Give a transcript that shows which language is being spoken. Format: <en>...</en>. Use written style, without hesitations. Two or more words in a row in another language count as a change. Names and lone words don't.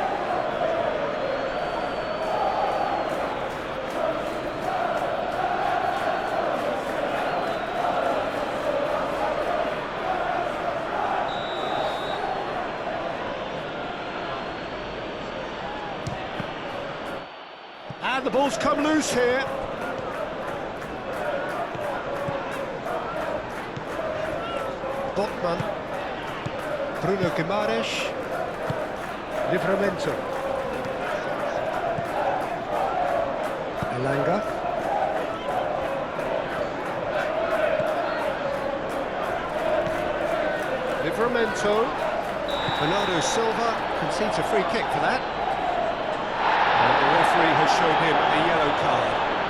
<en>And the ball's come loose here. Botman. Bruno Guimaraes. Livramento. Elanga. Livramento. Bernardo Silva concedes a free kick for that. And the referee has shown him a yellow card.</en>